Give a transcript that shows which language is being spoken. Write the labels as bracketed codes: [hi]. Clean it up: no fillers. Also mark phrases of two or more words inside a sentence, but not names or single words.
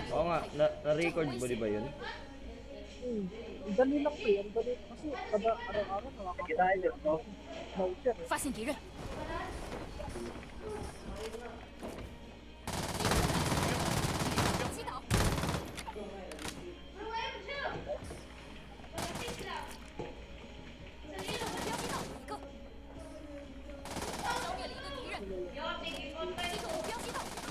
[tl] nga, na-record mo di ba yun? Ang dali lang po yan. Dali kasi kada araw-araw nakakapagod ako. Voucher eh. [zh] 发现敌人， 击倒，标击到一个，消灭了一个敌人，击中目标击到一个，